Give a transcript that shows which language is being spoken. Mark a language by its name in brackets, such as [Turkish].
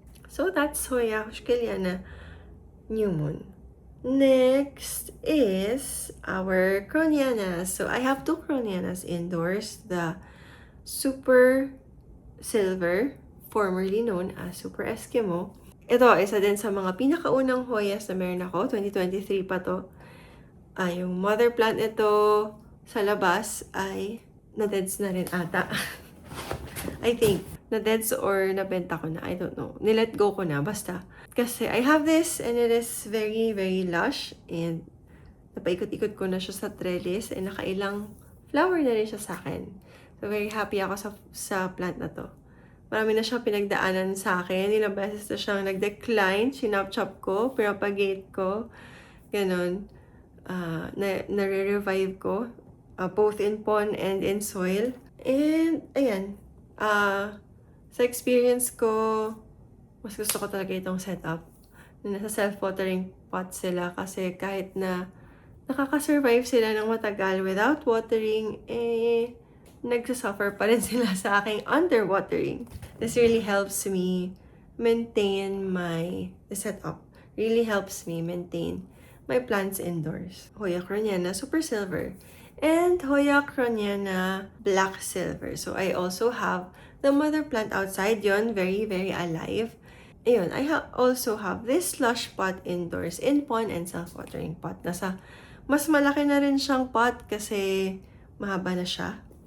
[English] So that's Hoya Huskiliana New Moon. Next is our Cronianas. So I have two Cronianas indoors. The Super Silver, formerly known as Super Eskimo. [Filipino] Ito, isa din sa mga pinakaunang Hoyas na meron ako. 2023 pa to. Yung mother plant nito sa labas ay na-deads na rin ata. I think, na-deads or nabenta ko na. [English] I don't know. [Filipino] Nilet go ko na. Basta. [English] Kasi I have this and it is very, very lush. [Filipino] And napaikot-ikot ko na siya sa trellis. And nakailang flower na rin siya sa akin. So very happy ako sa plant na to. Marami na siyang pinagdaanan sa akin. Ilang beses na siyang nag-decline. Sinap-chop ko. Propagate ko. Ganon. Nare-revive ko. Both in pond and in soil. And, ayan. Sa experience ko, mas gusto ko talaga itong setup. Na nasa self-watering pot sila. Kasi kahit na nakaka-survive sila ng matagal without watering, nagsasuffer pa rin sila sa aking underwatering. [English] This really helps me maintain the setup. Really helps me maintain my plants indoors. Hoya Croniana Super Silver and Hoya Croniana Black Silver. So I also have the mother plant outside. Yon, very, very alive. Ayun, I also have this slush pot indoors in pond and self-watering pot. [Filipino] Mas malaki na rin siyang pot kasi mahaba na siya.